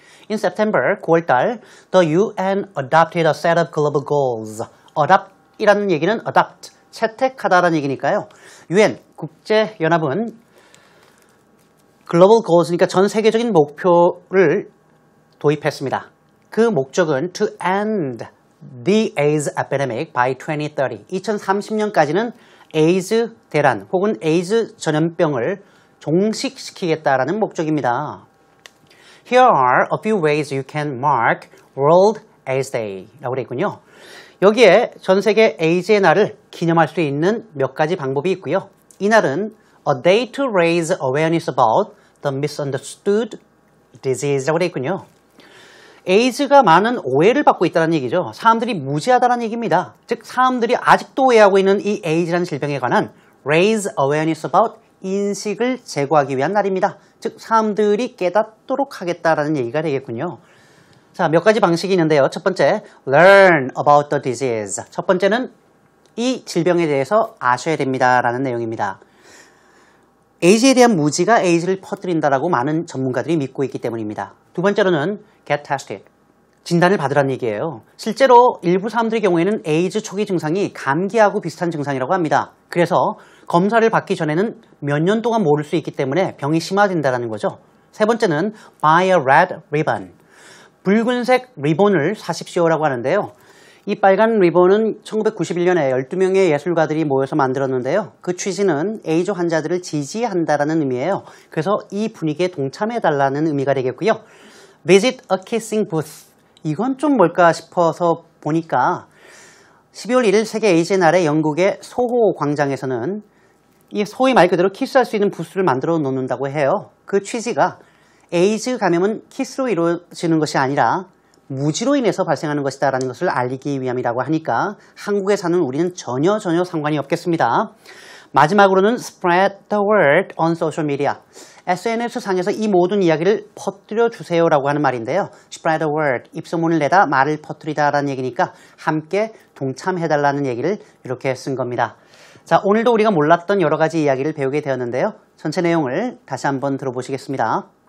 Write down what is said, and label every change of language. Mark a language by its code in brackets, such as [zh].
[en] In September, [ko] 9월달, [en] the UN adopted a set of global goals. [ko] adopt이라는 얘기는 adopt, 채택하다라는 얘기니까요. UN, 국제연합은 글로벌 goals니까 전 세계적인 목표를 도입했습니다. 그 목적은 [en] to end the AIDS epidemic by 2030. [ko] 2030년까지는 에이즈 대란 혹은 에이즈 전염병을 종식시키겠다라는 목적입니다. [en] Here are a few ways you can mark World AIDS Day [ko] 라고 되어 있군요. 여기에 전 세계 에이즈의 날을 기념할 수 있는 몇 가지 방법이 있고요. 이 날은 [en] A day to raise awareness about the misunderstood disease [ko] 라고 되어 있군요. 에이즈가 많은 오해를 받고 있다는 얘기죠. 사람들이 무지하다는 얘기입니다. 즉 사람들이 아직도 오해하고 있는 이 에이즈라는 질병에 관한 [en] raise awareness about [ko] 인식을 제고하기 위한 날입니다. 즉 사람들이 깨닫도록 하겠다라는 얘기가 되겠군요. 자, 몇 가지 방식이 있는데요. 첫 번째, [en] learn about the disease. [ko] 첫 번째는 이 질병에 대해서 아셔야 됩니다라는 내용입니다. 에이즈에 대한 무지가 에이즈를 퍼뜨린다라고 많은 전문가들이 믿고 있기 때문입니다. 두 번째로는 [en] get tested. [ko] 진단을 받으라는 얘기예요. 실제로 일부 사람들의 경우에는 에이즈 초기 증상이 감기하고 비슷한 증상이라고 합니다. 그래서 검사를 받기 전에는 몇 년 동안 모를 수 있기 때문에 병이 심화된다는 거죠. 세 번째는 [en] buy a red ribbon. [ko] 붉은색 리본을 사십시오라고 하는데요. 이 빨간 리본은 1991년에 12명의 예술가들이 모여서 만들었는데요. 그 취지는 에이즈 환자들을 지지한다라는 의미예요. 그래서 이 분위기에 동참해달라는 의미가 되겠고요. [en] Visit a kissing booth. [ko] 이건 좀 뭘까 싶어서 보니까 12월 1일 세계 에이즈 날에 영국의 소호 광장에서는 이 소위 말 그대로 키스할 수 있는 부스를 만들어 놓는다고 해요. 그 취지가 에이즈 감염은 키스로 이루어지는 것이 아니라 무지로 인해서 발생하는 것이다 라는 것을 알리기 위함이라고 하니까 한국에 사는 우리는 전혀 상관이 없겠습니다. 마지막으로는 [en] spread the word on social media. [ko] SNS 상에서 이 모든 이야기를 퍼뜨려 주세요 라고 하는 말인데요. [en] spread the word, [ko] 입소문을 내다 말을 퍼뜨리다 라는 얘기니까 함께 동참해달라는 얘기를 이렇게 쓴 겁니다. 자, 오늘도 우리가 몰랐던 여러 가지 이야기를 배우게 되었는데요. 전체 내용을 다시 한번 들어보시겠습니다.